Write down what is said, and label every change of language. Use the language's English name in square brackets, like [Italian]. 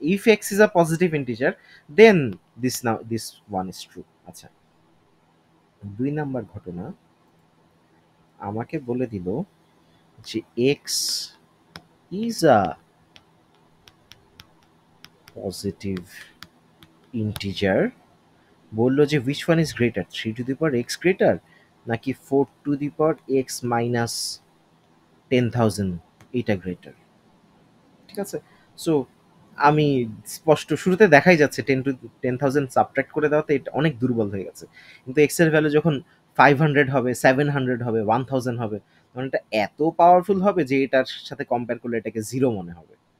[English] If x is a positive integer then this one is true. [Bangla] আচ্ছা, 2 number ঘটনা, আমাকে বলে দিল যে [English] X is a positive integer. [Bangla] বলল যে [English] which one is greater, 3 to the power x greater নাকি 4 to the power x minus 10,000 এটা greater. [Bangla] ঠিক আছে, সো আমি স্পষ্ট শুরুতে দেখাই যাচ্ছে 10,000 সাবট্রাক্ট করে দেওয়াতে এটা অনেক দুর্বল হয়ে গেছে। কিন্তু এক্স এর ভ্যালু যখন 500 হবে, 700 হবে, 1000 হবে, তখন এটা এত পাওয়ারফুল হবে যে এটার সাথে কম্পেয়ার করলে এটাকে জিরো মনে হবে।